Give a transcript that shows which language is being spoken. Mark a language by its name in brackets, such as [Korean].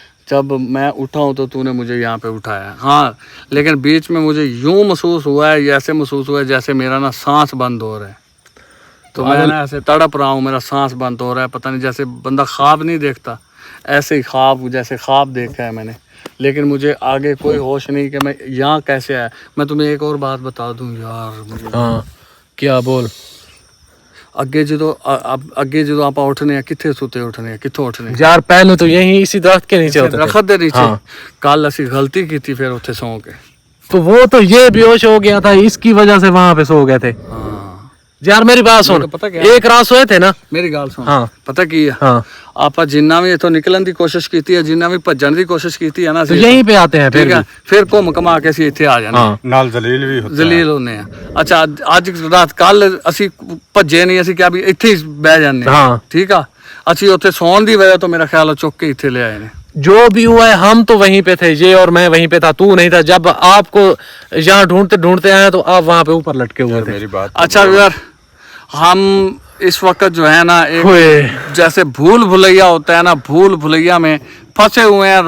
[Hindi] जब मैं उठा हूँ तो तूने मुझे यहाँ पे उठाया है। हाँ, लेकिन बीच में मुझे यूं महसूस हुआ है, ऐसे महसूस हुआ है जैसे मेरा ना सांस बंद हो रहा है। तो मैं ना ऐसे तड़प रहा हूँ, मेरा सांस बंद हो रहा है। पता नहीं, जैसे बंदा ख्वाब नहीं देखता, ऐसे ही ख्वाब, जैसे ख्वाब देखा है मैंने। लेकिन मुझे आगे कोई होश नहीं कि मैं यहाँ कैसे आया। मैं तुम्हें एक और बात बता दूँ यार। हाँ, क्या बोल? [Punjabi] ਅੱਗੇ ਜਦੋਂ ਆਪਾਂ ਉੱਠਨੇ ਆ, ਕਿੱਥੇ ਸੁੱਤੇ ਉੱਠਨੇ ਆ, ਕਿੱਥੋਂ ਉੱਠਨੇ [Hindi] यार पहले तो यही इसी दरख्त के नीचे होते थे। दरख्त ਦੇ नीचे। हाँ। [Punjabi] ਕੱਲ ਅਸੀਂ ਗਲਤੀ ਕੀਤੀ ਫਿਰ ਉੱਥੇ ਸੌਂ ਕੇ। [Hindi] तो वो तो ये बेहोश हो गया था, इसकी वजह से वहां पे सो गए थे। हाँ, यार मेरी बात सुन, पता क्या? एक रात सोए थे ना? [Punjabi] ਮੇਰੀ ਗੱਲ ਸੁਣ। [Hindi] हाँ [Punjabi] ਪਤਾ ਕੀ ਆ, [Hindi] हाँ, [Punjabi] ਆਪਾਂ ਜਿੰਨਾ ਵੀ ਇੱਥੋਂ ਨਿਕਲਣ ਦੀ ਕੋਸ਼ਿਸ਼ ਕੀਤੀ ਹੈ, ਜਿੰਨਾ ਵੀ ਭੱਜਣ ਦੀ ਕੋਸ਼ਿਸ਼ ਕੀਤੀ ਹੈ ਨਾ, [Hindi] तो यहीं पे आते हैं फिर [Punjabi] ਠੀਕ ਆ, [Hindi] भी। [Punjabi] ਫਿਰ ਘੁੰਮ ਘਮਾ ਕੇ ਅਸੀਂ ਇੱਥੇ ਆ ਜਾਣਾ। [Hindi] हाँ नाल जलील भी होता है। [Punjabi] ਜ਼ਲੀਲ ਹੁੰਨੇ ਆ। ਅੱਛਾ, ਅੱਜ ਰਾਤ ਕੱਲ ਅਸੀਂ ਭੱਜੇ ਨਹੀਂ, ਅਸੀਂ ਕਿਹਾ ਵੀ ਇੱਥੇ ਹੀ ਬਹਿ ਜਾਂਦੇ ਹਾਂ। [Hindi] हाँ, [Punjabi] ਠੀਕ ਆ, ਅਸੀਂ ਉੱਥੇ ਸੌਣ ਦੀ ਵਜ੍ਹਾ ਤੋਂ ਮੇਰਾ ਖਿਆਲ ਹੈ ਚੁੱਕ ਕੇ ਇੱਥੇ ਲੈ ਆਏ ਨੇ। [Hindi] जो भी हुआ है हम तो वहीं पे थे, ये और मैं वहीं पे था, तू नहीं था। जब आपको यहाँ ढूंढते ढूंढते आए तो आप वहाँ पे ऊपर लटके हुए थे। मेरी बात अच्छा यार, हम इस वक्त जो है ना, एक हुए। जैसे भूल भुलैया होता है ना, भूल भुलैया में फंसे हुए हैं।